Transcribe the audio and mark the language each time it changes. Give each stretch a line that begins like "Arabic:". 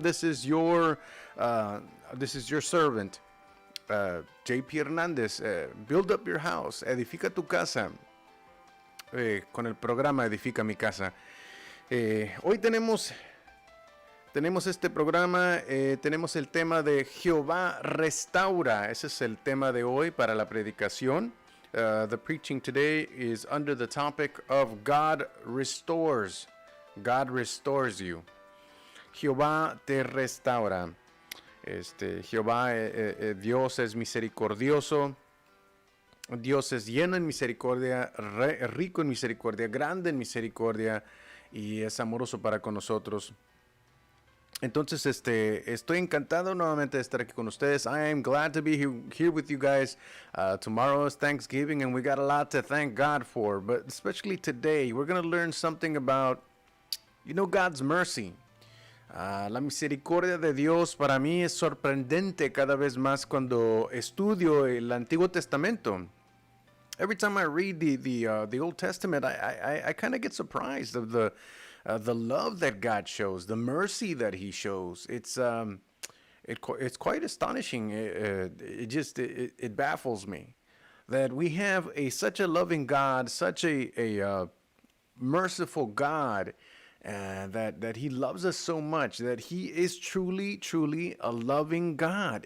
English: This is your servant, JP Hernández. Build up your house.
Spanish: Edifica tu casa. Con el programa Edifica mi casa. Hoy tenemos este programa, tenemos el tema de Jehová restaura. Ese es el tema de hoy para la predicación.
English: The preaching today is under the topic of God restores. God restores you.
Spanish: Jehová te restaura. Jehová, Dios es misericordioso. Dios es lleno en misericordia, rico en misericordia, grande en misericordia y es amoroso para con nosotros. Entonces, estoy encantado nuevamente de estar aquí con ustedes.
English: I am glad to be here with you guys. Tomorrow is Thanksgiving, and we got a lot to thank God for. But especially today, we're going to learn something about, God's mercy.
Spanish: La misericordia de Dios para mí es sorprendente cada vez más cuando estudio el Antiguo Testamento.
English: Every time I read the Old Testament, I kind of get surprised of the love that God shows, the mercy that He shows. It's quite astonishing. It baffles me that we have such a loving God, such a merciful God, that He loves us so much, that He is truly, truly a loving God.